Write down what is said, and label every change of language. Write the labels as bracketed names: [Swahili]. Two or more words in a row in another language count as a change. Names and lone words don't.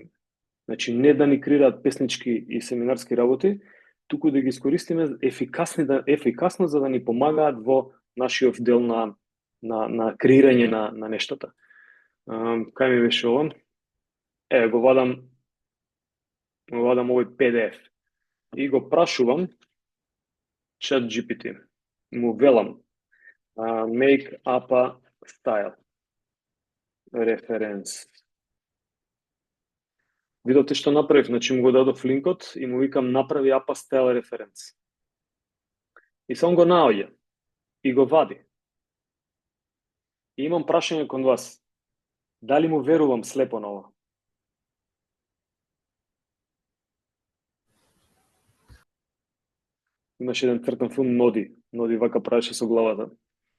[Macedonian] Значи, не да ни креираат песнички и семинарски работи, туку да ги искористиме ефикасно за да ни помагаат во нашиот дел на креирање на нештата. Кај ми беше ова? Го вадам овој PDF и го прашувам ChatGPT. Му велам [English] make APA style reference. [Macedonian] Видовте што направив, значи му го дадов линкот и му викам направи [English] APA style reference. [Macedonian] И сам го наоѓа и го вади. И имам прашање кон вас. Дали му верувам слепо на ова? Имаше еден цртан филм Ноди. Ноди вака правеше со главата.